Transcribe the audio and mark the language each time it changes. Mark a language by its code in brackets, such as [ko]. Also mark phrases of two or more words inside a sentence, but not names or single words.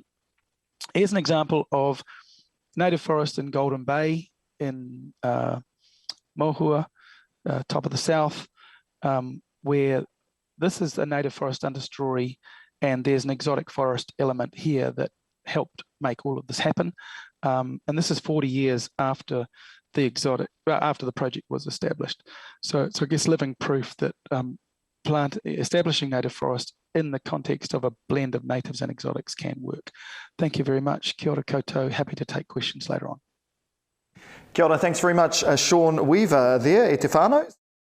[en] Here's an example of native forest in Golden Bay in Mohua, top of the south, where this is a native forest understory, and there's an exotic forest element here that helped make all of this happen. And this is 40 years after the project was established. So it's, I guess, living proof that establishing native forest in the context of a blend of natives and exotics can work. Thank you very much. [mi] Kia ora koutou. [en] Happy to take questions later on. [mi] Kia ora, [en] thanks very much, Sean Weaver there, [mi] e te whānau.